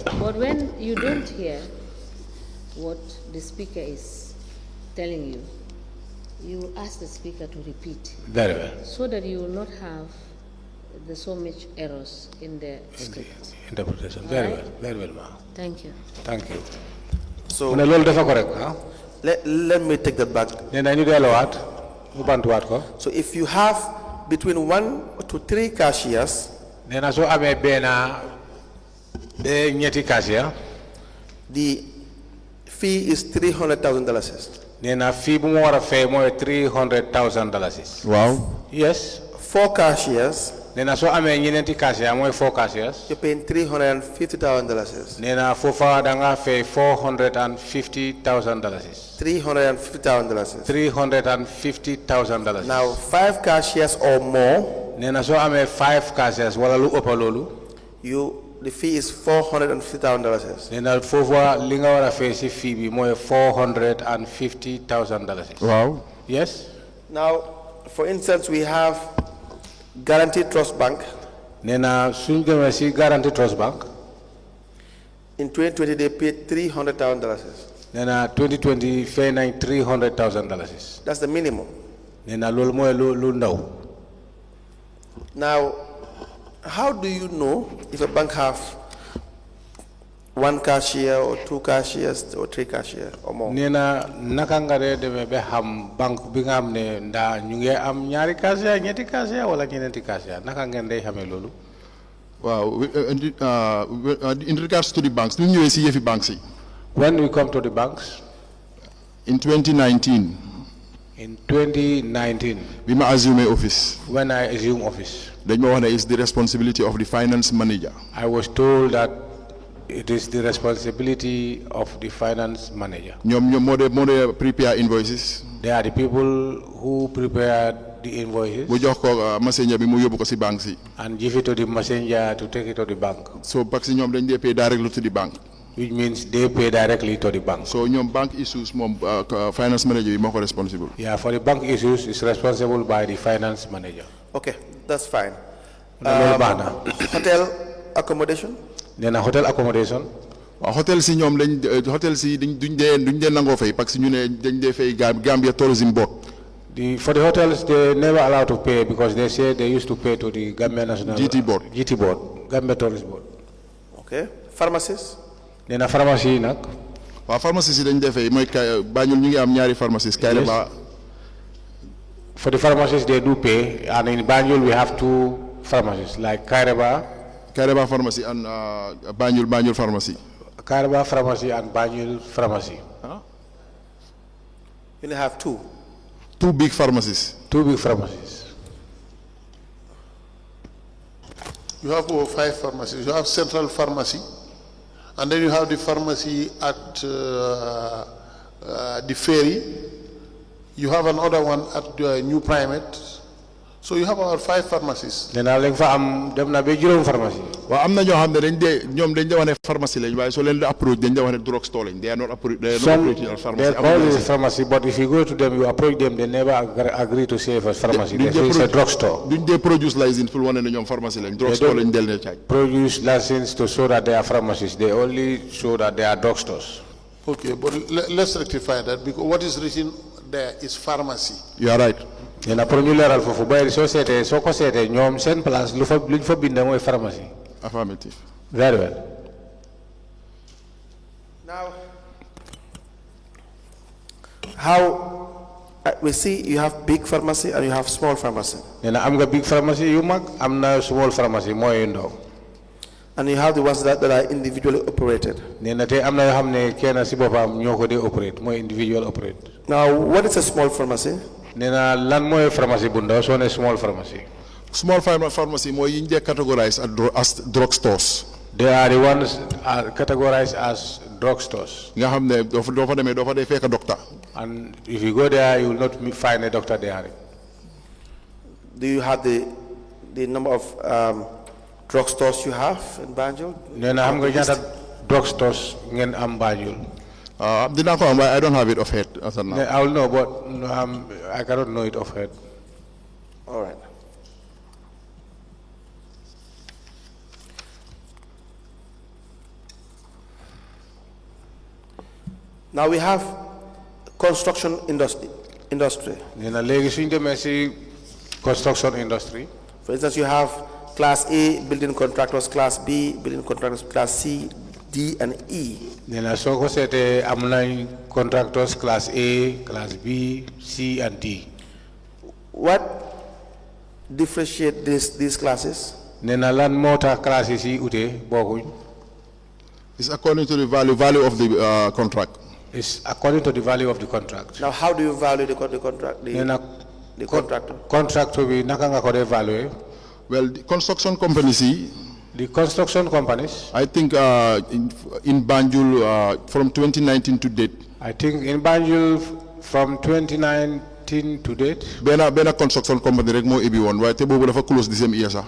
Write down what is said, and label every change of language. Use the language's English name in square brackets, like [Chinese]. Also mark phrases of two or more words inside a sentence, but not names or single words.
[English] but when you don't hear what the speaker is telling you, you ask the speaker to repeat Very well. so that you will not have so much errors in the script. Interpretation. Very Alright. well. Very well, ma. Thank you. Thank you. So [Wolof] Mune lolu dafa correct, ha? [English] let me take that back. [Wolof] Nena ñu delo wat, mu bantu wat ko. [English] So if you have between 1 to 3 cashiers, [Wolof] Nena so amé bena be ñetti cashier, [English] the fee is $300,000. [Wolof] nena fi bu mo wara fay moy $300,000. [English] Wow. Yes. 4 cashiers, [Wolof] Nena so amé ñenenti cashier moy 4 cashiers. [English] you're paying $350,000. [Wolof] Nena fofa da nga fay $450,000. [English] $350,000. $350,000. Now, 5 cashiers or more, [Wolof] Nena so amé 5 cashiers wala lu ëpp lolu. [English] the fee is $450,000. [Wolof] Nena fofa li nga wara fay ci fi bi moy $450,000. [English] Wow. Yes. Now, for instance, we have Guaranteed Trust Bank. [Wolof] Nena suñ demee ci Guaranteed Trust Bank. [English] In 2020, they paid $300,000. [Wolof] Nena 2020 fay nañ $300,000. [English] That's the minimum. [Wolof] Nena lolu moy lu ndaw. [English] Now, how do you know if a bank have 1 cashier or 2 cashiers or 3 cashiers or more? [Wolof] Nena naka nga dé démé bé xam banque bi nga xamné nda ñu ngi am ñaari cashier ñetti cashier wala ñenenti cashier naka ngeen day xamé lolu. [English] Wow. In regards to the banks, [Wolof] ñu ñëwé ci yefi banks yi. [English] When we come to the banks In 2019, in 2019 [Wolof] we ma [English] assume office. when I assumed office, [Wolof] Dañ ma wax né [English] it's the responsibility of the finance manager. I was told that it is the responsibility of the finance manager. [Wolof] Ñom mo de [English] prepare invoices. They are the people who prepared the invoices [Wolof] Bu jox ko messenger bi mu yobbu ko ci banks yi. [English] and give it to the messenger to take it to the bank, [Wolof] So [French] parce que [Wolof] ñom dañ dé [English] pay directly to the bank. which means they pay directly to the bank. [Wolof] So ñom [English] bank issues [Wolof] mom [English] finance manager [Wolof] bi moko responsible. [English] Yeah, for the bank issues, it's responsible by the finance manager. Okay, that's fine. [Wolof] Loolu baax na. [English] Hotel accommodation? Then a hotel accommodation, [Wolof] hotel si ñoom hotel si duñ dee nangoo fay [French] parce que [Wolof] ñu ne dañ dee fay Gambia Tourism Board. [English] For the hotels, they never allowed to pay because they say they used to pay to the Gambia National GT Board. GT Board, Gambia Tourist Board. Okay. Pharmacies? Then a pharmacy nak. [Wolof] Pharmacies si dañ dee fay mooy Banjul ñu ngi am ñaari pharmacies. Kairaba. [English] For the pharmacies, they do pay, and in Banjul we have 2 pharmacies like Kairaba Pharmacy and Banjul Pharmacy. Kairaba Pharmacy and Banjul Pharmacy. Huh? You only have 2. 2 big pharmacies. 2 big pharmacies. You have over 5 pharmacies. You have Central Pharmacy, and then you have the pharmacy at the ferry. You have another one at the New Primate. So you have about 5 pharmacies. Then I'll [Wolof] dem na be juroom pharmacy. [English] Well, [Wolof] am na ñoo xam ne dañ dee wax ne pharmacy lañ waaye soo leen di approach dañ dee wax ne [English] drug store [Wolof] lañ. [English] They are not operating as pharmacy. They call it pharmacy, but if you go to them, you approach them, they never agree to say for pharmacy. They say it's a drugstore. [Wolof] Duñ dee [English] produce license [Wolof] pour wane ne ñoom pharmacy lañ. [English] Drug store [Wolof] lañ del ne caaj. [English] Produce license to show that they are pharmacies. They only show that they are drugstores. Okay, but let's rectify that because what is written there is pharmacy. You are right. [Wolof] Then pour ñu leral fofu bay société soko sété ñom sen place luñ fa bind moy pharmacie. [English] Affirmative. Very well. Now, how we see you have big pharmacy and you have small pharmacy. [Wolof] Nena am nga [English] big pharmacy [Wolof] yu mag, am na [English] small pharmacy [Wolof] moy ndaw. [English] And you have the ones that are individually operated. [Wolof] Nena tay am na yo xamne kenn ci bopam ñoko dé operate moy [English] individual operate. Now, what is a small pharmacy? [Wolof] Nena lan moy pharmacy bu ndaw so ne [English] small pharmacy. Small pharmacy [Wolof] mooy yi ñu dee [English] categorize as drug stores. They are the ones are categorized as drugstores. [Wolof] nga xam ne doo fa demee doo fa dee fekk doctor. [English] And if you go there, you will not find a doctor there. Do you have the number of drugstores you have in Banjul? [Wolof] Nena xam nga ñaata drugstores ngeen am Banjul. Dinaa ko am waaye [English] I don't have it off head as of now. I will know, but I cannot know it off head. All right. Now we have construction industry. [Wolof] Nena léegi suñ demee ci [English] construction industry. For instance, you have Class A building contractors, Class B building contractors, Class C, D, and E. [Wolof] Nena soo ko seetee am nañ [English] contractors Class A, Class B, C, and D. What differentiate these classes? [Wolof] Nena lan moo tax classes yi ute bokkuñ. [English] It's according to the value of the contract. It's according to the value of the contract. Now, how do you value the contract? The contractor. [Wolof] Contractor bi naka nga ko dee value? [English] Well, the construction companies, The construction companies. I think in Banjul from 2019 to date. I think in Banjul from 2019 to date. [Wolof] Benn [English] construction company [Wolof] rek moo ibi woon waaye te boobu dafa [English] close the same year [Wolof] sax.